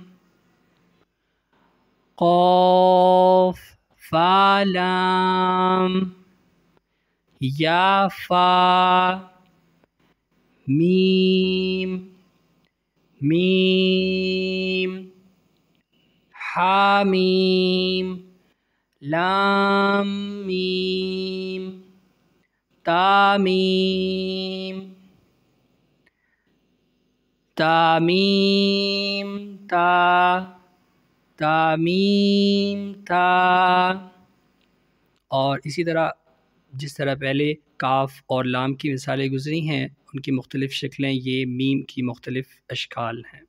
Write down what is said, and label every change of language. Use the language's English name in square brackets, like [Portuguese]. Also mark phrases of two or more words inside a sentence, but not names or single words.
[Urdu] قاف فا لام یا فا میم میم ہا میم لام میم تا میم تمیم تا تمیم تا. اور اسی طرح جس طرح پہلے کاف اور لام کی مثالیں گزری ہیں، ان کی مختلف شکلیں یہ میم کی مختلف اشکال ہیں.